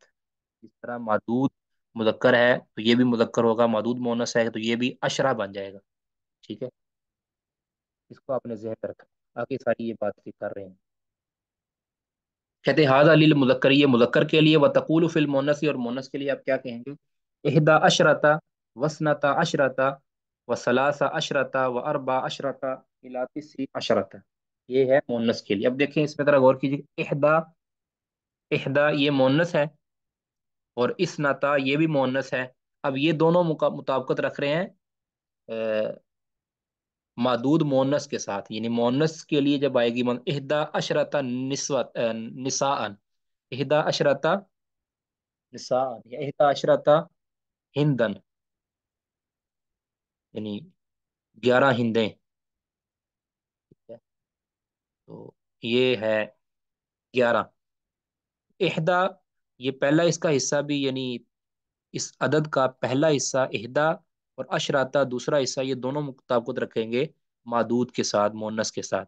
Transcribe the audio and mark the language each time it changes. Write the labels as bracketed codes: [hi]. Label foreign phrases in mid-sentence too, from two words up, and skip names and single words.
[ur] اس طرح معدود مذکر ہے تو یہ بھی مذکر ہوگا، معدود مؤنث ہے تو یہ بھی عشرہ بن جائے گا. ٹھیک ہے، اس کو آپ نے ذہن میں رکھا، آگے ساری یہ بات کر رہے ہیں. کہتے [ar] هذا للمذكر, [ur] یہ مذکر کے لیے, [ar] وتقول في المؤنث, [ur] اور مؤنث کے لیے آپ کیا کہیں گے, [ar] إحدى عشرة، واثنتا عشرة، وثلاث عشرة، وأربع عشرة، إلى تسع عشرة. [ur] یہ ہے مؤنث کے لیے. اب دیکھیں اس میں ذرا غور کیجیے, [ar] إحدى، إحدى [ur] یہ مؤنث ہے، اور اثنتا یہ بھی مؤنث ہے. اب یہ دونوں مطابقت رکھ رہے ہیں ا، معدود مؤنث کے ساتھ، یعنی مؤنث کے لیے جب آئے گی [ar] إحدى عشرة نساءً، إحدى عشرة نساءً, [ur] یا [ar] إحدى عشرة هندًا, [ur] यानी 11 ہندیں، ٹھیک ہے؟ تو یہ ہے 11. احدا، یہ پہلا اس کا حصہ بھی، یعنی اس عدد کا پہلا حصہ احدا، اور اشراتا دوسرا حصہ، یہ دونوں مطابقت رکھیں گے معدود کے ساتھ، مونس کے ساتھ.